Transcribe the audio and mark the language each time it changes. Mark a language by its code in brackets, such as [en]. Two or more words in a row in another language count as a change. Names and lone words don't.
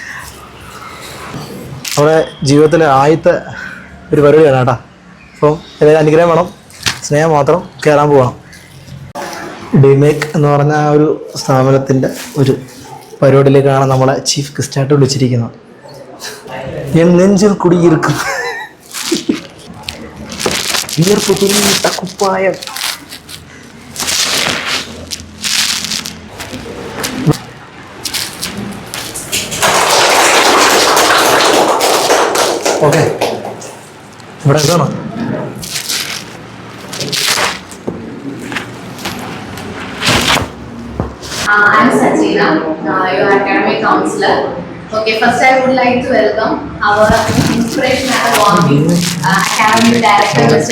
[ml] അവിടെ ജീവിതത്തിലെ ആദ്യത്തെ ഒരു പരിപാടിയാണ് കേട്ടോ. അപ്പം ഏതായാലും അനുഗ്രഹം വേണം, സ്നേഹം മാത്രം. കയറാൻ പോകണം. ഡിമേക്ക് എന്ന് പറഞ്ഞ ആ ഒരു സ്ഥാപനത്തിൻ്റെ ഒരു പരിപാടിയിലേക്കാണ് നമ്മളെ ചീഫ് ഗസ്റ്റായിട്ട് വിളിച്ചിരിക്കുന്നത്. [ta] என் நெஞ்சில் குடியிருக்கும் வியர்ப்பு துணியிட்ட குப்பாயம். [ml] ഓക്കെ, ഇവിടെ എന്താണോ? [en] I'm Sachina, your academic counselor. Okay, first I would like to welcome our inspiration and warming academic director, Mr.